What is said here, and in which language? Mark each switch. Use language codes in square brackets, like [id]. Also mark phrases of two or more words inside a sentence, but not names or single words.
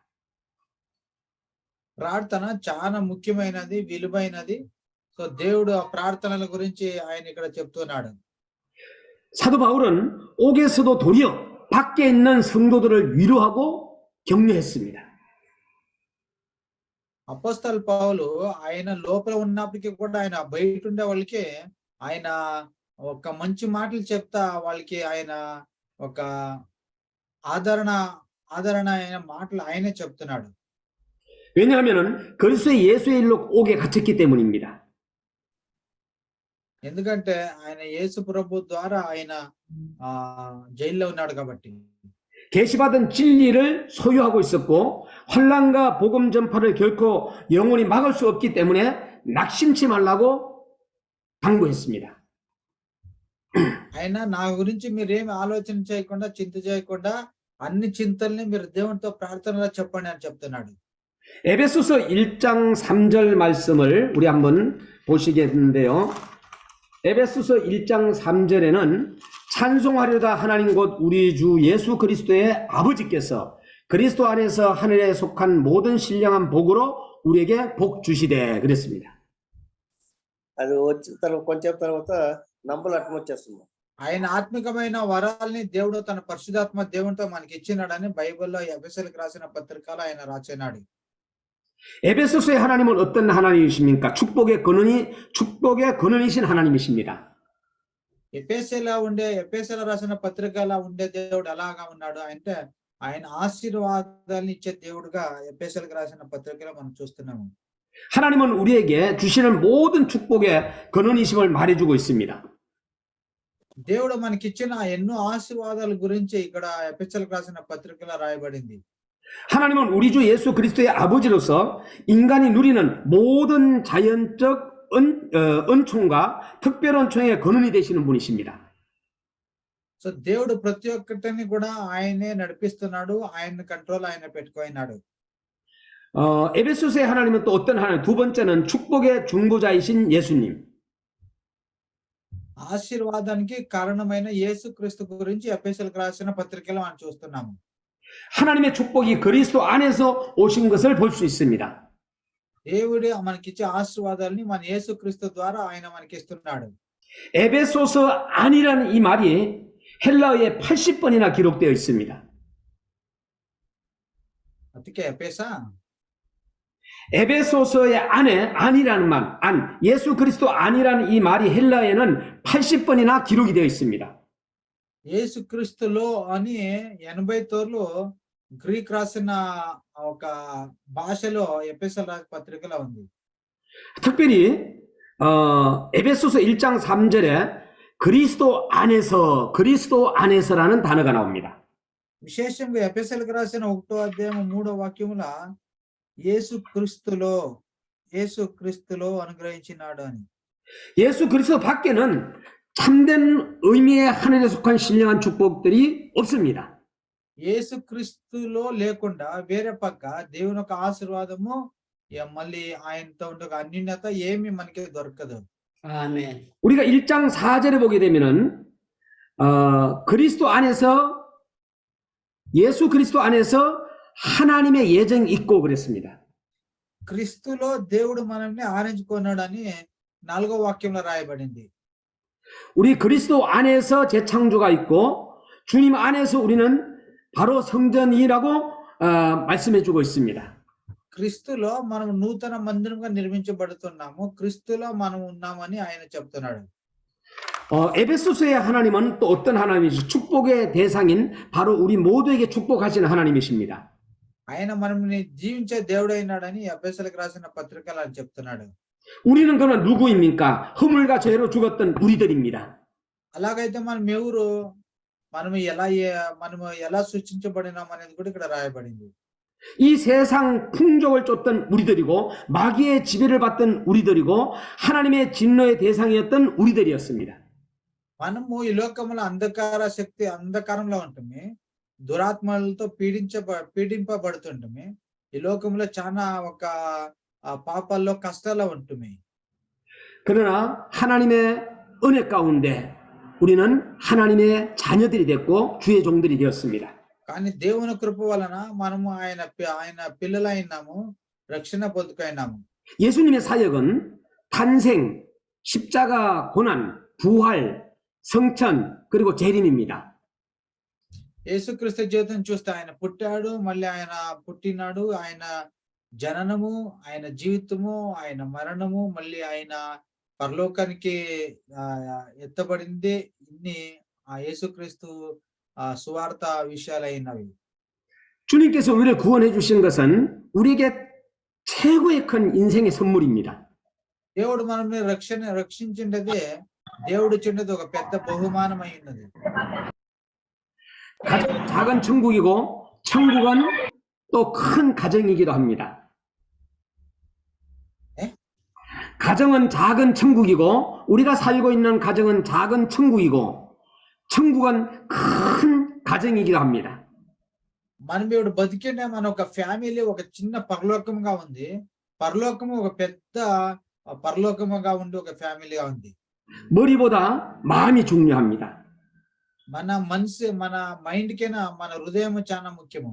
[te] ప్రార్థన చాలా ముఖ్యమైనది, విలువైనది. సో దేవుడు ఆ ప్రార్థనల గురించి ఆయన ఇక్కడ చెప్తున్నాడు. [ko] 사도 바울은 옥에서도 도리어 밖에 있는 성도들을 위로하고 격려했습니다. [te] అపోస్తలు పౌలు ఆయన లోపల ఉన్నప్పటికీ కూడా ఆయన బయట ఉండే వాళ్ళకి ఆయన ఒక మంచి మాటలు చెప్తా వాళ్ళకి ఆయన ఒక ఆదరణ అయిన మాటలు ఆయనే చెప్తున్నాడు. [ko] 왜냐하면은 그리스도의 예수의 일로 옥에 갇혔기 때문입니다. [te] ఎందుకంటే ఆయన యేసు ప్రభు ద్వారా ఆయన జైల్లో ఉన్నాడు కాబట్టి. [ko] 계시받은 진리를 소유하고 있었고 환난과 복음 전파를 결코 영원히 막을 수 없기 때문에 낙심치 말라고 당부했습니다. [te] ఆయన నా గురించి మీరేమి ఆలోచన చేయకుండా చింత చేయకుండా అన్ని చింతల్ని మీరు దేవునితో ప్రార్థనలో చెప్పండి అని చెప్తున్నాడు. [ko] 에베소서 1장 3절 말씀을 우리 한번 보시겠는데요. 에베소서 1장 3절에는 찬송하려다 하나님 곧 우리 주 예수 그리스도의 아버지께서 그리스도 안에서 하늘에 속한 모든 신령한 복으로 우리에게 복 주시되 그랬습니다. [te] అది వచ్చిన తర్వాత కొంచెం తర్వాత నంబర్లు అర్థం వచ్చేస్తుంది. ఆయన ఆత్మికమైన వరాల్ని దేవుడు తన పరిశుద్ధాత్మ దేవునితో మనకి ఇచ్చినాడని బైబిల్లో ఎఫెసీయులకు రాసిన పత్రికలో ఆయన రాసినాడు. [ko] 에베소서의 하나님은 어떤 하나님이십니까? 축복의 근원이신 하나님이십니다. [te] ఎఫెసీయులకు రాసిన పత్రికలో ఉండే దేవుడు ఎలాగా ఉన్నాడు అంటే ఆయన ఆశీర్వాదాలను ఇచ్చే దేవుడుగా ఎఫెసీయులకు రాసిన పత్రికలో మనం చూస్తున్నాము. [ko] 하나님은 우리에게 주시는 모든 축복의 근원이심을 말해주고 있습니다. [te] దేవుడు మనకిచ్చిన ఎన్నో ఆశీర్వాదాల గురించి ఇక్కడ ఎఫెసీయులకు రాసిన పత్రికలో రాయబడింది. [ko] 하나님은 우리 주 예수 그리스도의 아버지로서 인간이 누리는 모든 자연적 은총과 특별 은총의 근원이 되시는 분이십니다. [te] సో దేవుడు ప్రతి ఒక్కటిని కూడా ఆయనే నడిపిస్తున్నాడు, ఆయన కంట్రోల్ ఆయన పెట్టుకున్నాడు. [ko] 에베소서의 하나님은 또 어떤 하나님? 두 번째는 축복의 중보자이신 예수님. [te] ఆశీర్వాదానికి కారణమైన యేసుక్రీస్తు గురించి ఎఫెసీయులకు రాసిన పత్రికలో మనం చూస్తున్నాము. [ko] 하나님의 축복이 그리스도 안에서 오신 것을 볼 수 있습니다. [te] దేవుడు మనకిచ్చే ఆశీర్వాదాలని మన యేసుక్రీస్తు ద్వారా ఆయన మనకి ఇస్తున్నాడు. [ko] 에베소서 안이라는 이 말이 헬라어에 80번이나 기록되어 있습니다. 어떻게 에베사? 에베소서의 안에 안이라는 말, 안, 예수 그리스도 안이라는 이 말이 헬라어에는 80번이나 기록이 되어 있습니다. [te] యేసుక్రీస్తులో అని 84లో గ్రీక్ రాసిన ఒక భాషలో ఎపిసోడ్ పత్రికలో ఉంది. [ko] 특별히 에베소서 1장 3절에 그리스도 안에서라는 단어가 나옵니다. [te] విశేషంగా ఎపిసోడ్కి రాసిన 1వ అధ్యాయం 3వ వాక్యముల యేసుక్రీస్తులో అనుగ్రహించినాడు అని. [ko] 예수 그리스도 밖에는 참된 의미의 하늘에 속한 신령한 축복들이 없습니다. [te] యేసుక్రీస్తులో లేకుండా వేరే పక్క దేవుని యొక్క ఆశీర్వాదము మళ్ళీ ఆయనతో ఉండే ఒక అన్యోన్యత ఏమి మనకి దొరకదు. [ko] 아멘. 우리가 1장 4절에 보게 되면은 그리스도 안에서 예수 그리스도 안에서 하나님의 예정이 있고 그랬습니다. [te] క్రీస్తులో దేవుడు మనల్ని ఆరించుకున్నాడని 4వ వాక్యంలో రాయబడింది. [ko] 우리 그리스도 안에서 재창조가 있고 주님 안에서 우리는 바로 성전이라고 말씀해주고 있습니다. [te] క్రీస్తులో మనం నూతన మందిరంగా నిర్మించబడుతున్నాము. క్రీస్తులో మనం ఉన్నామని ఆయన చెప్తున్నాడు. [ko] 에베소서의 하나님은 또 어떤 하나님이시? 축복의 대상인 바로 우리 모두에게 축복하시는 하나님이십니다. [te] ఆయన మనల్ని జీవించే దేవుడైనాడని ఎఫెసీయులకు రాసిన పత్రికలో ఆయన చెప్తున్నాడు. [ko] 우리는 그러나 누구입니까? 허물과 죄로 죽었던 우리들입니다. [te] అలాగైతే మనం ఎవరు, మనము ఎలా సృష్టించబడినాం అనేది కూడా ఇక్కడ రాయబడింది. [ko] 이 세상 풍족을 쫓던 우리들이고 마귀의 지배를 받던 우리들이고 하나님의 진노의 대상이었던 우리들이었습니다. [te] మనము ఈ లోకంలో అంధకారంలో ఉంటుంది, దురాత్మలతో పీడింపబడుతుంటుంది. ఈ లోకంలో చాలా ఒక పాపాల్లో కష్టాల్లో ఉంటుంది. [ko] 그러나 하나님의 은혜 가운데 우리는 하나님의 자녀들이 됐고 주의 종들이 되었습니다. [te] కానీ దేవుని కృప వలన మనము ఆయన పిల్లలైనాము, రక్షణ పొందుకైనాము. [ko] 예수님의 사역은 탄생, 십자가, 고난, 부활, 성천 그리고 재림입니다. [te] యేసుక్రీస్తు జీవితం చూస్తే ఆయన పుట్టాడు, మళ్ళీ ఆయన పుట్టినాడు, ఆయన జననము, ఆయన జీవితము, ఆయన మరణము, మళ్ళీ ఆయన పరలోకానికి ఎత్తబడింది. ఇన్ని ఆ యేసుక్రీస్తు సువార్త విషయాలైనవి. [ko] 주님께서 우리를 구원해 주신 것은 우리에게 최고의 큰 인생의 선물입니다. [te] దేవుడు మనల్ని రక్షించిండదే, దేవుడు ఇచ్చిండది ఒక పెద్ద బహుమానమై ఉన్నది. [ko] 작은 천국이고 천국은 또 큰 가정이기도 합니다. 가정은 작은 천국이고 우리가 살고 있는 가정은 작은 천국이고 천국은 큰 가정이기도 합니다. [te] మనం ఇప్పుడు బతికినే మన ఒక ఫ్యామిలీ ఒక చిన్న పరలోకముగా ఉంది, పరలోకము ఒక పెద్ద పరలోకముగా ఉండి ఒక ఫ్యామిలీగా ఉంది. [ko] 머리보다 마음이 중요합니다. [te] మన మనసు, మన మైండ్ కైనా మన హృదయం చాలా ముఖ్యము.